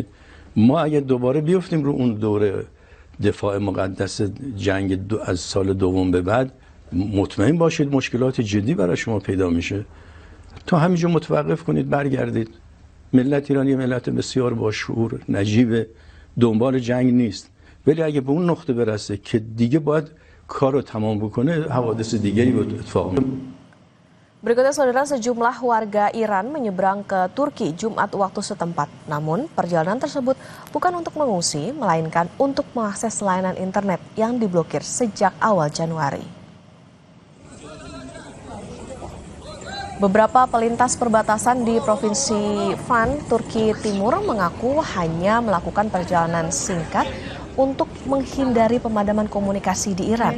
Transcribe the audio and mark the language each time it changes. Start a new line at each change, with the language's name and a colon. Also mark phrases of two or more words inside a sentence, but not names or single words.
Persian: ما اگر دوباره بیفتیم رو اون دوره دفاع مقدس جنگ از سال دوم به بعد مطمئن باشید مشکلات جدی برای شما پیدا میشه. تا همینجا متوقف کنید برگردید. ملت ایرانی ملت بسیار باشعور، نجیب، دنبال جنگ نیست. ولی اگه به اون نقطه برسه که دیگه باید کار رو تمام بکنه حوادث دیگری اتفاق میفته.
Indonesian: Berikutnya, Saudara, sejumlah warga Iran menyeberang ke Turki Jumat waktu setempat. Namun, perjalanan tersebut bukan untuk mengungsi, melainkan untuk mengakses layanan internet yang diblokir sejak awal Januari. Beberapa pelintas perbatasan di Provinsi Van, Turki Timur mengaku hanya melakukan perjalanan singkat untuk menghindari pemadaman komunikasi di Iran.